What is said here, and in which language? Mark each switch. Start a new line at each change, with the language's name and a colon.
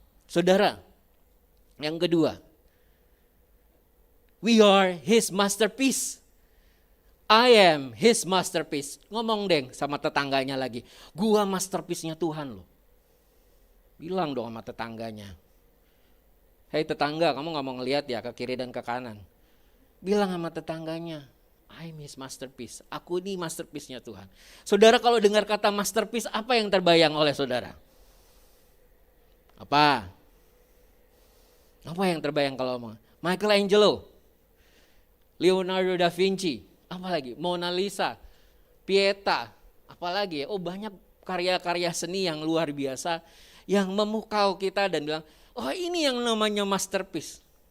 Indonesian: Saudara, yang kedua,
English: we are his masterpiece. I am his masterpiece.
Indonesian: Ngomong deng sama tetangganya lagi, gua masterpiece-nya Tuhan loh. Bilang dong sama tetangganya. Hei tetangga, kamu gak mau ngelihat ya ke kiri dan ke kanan. Bilang sama tetangganya,
English: I'm his masterpiece.
Indonesian: Aku ini masterpiece-nya Tuhan. Saudara, kalau dengar kata masterpiece, apa yang terbayang oleh saudara? Apa yang terbayang kalau ngomong? Michelangelo, Leonardo da Vinci, apalagi Mona Lisa, Pieta, apalagi oh banyak karya-karya seni yang luar biasa yang memukau kita dan bilang, oh ini yang namanya masterpiece.